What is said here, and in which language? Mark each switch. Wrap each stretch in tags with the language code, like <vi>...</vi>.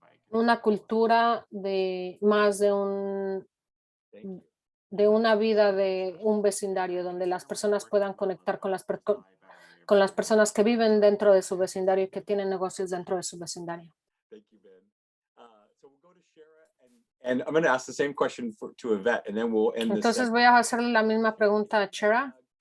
<es>una cultura de más de una vida de un vecindario donde las personas puedan conectar con las personas que viven dentro de su vecindario y que tienen negocios dentro de su vecindario.</es> <en>Thank you, Ben. So we'll go to Shara, and I'm going to ask the same question to Yvette, and then we'll end this.</en> <es>Entonces voy a hacerle la misma pregunta a Shara.</es>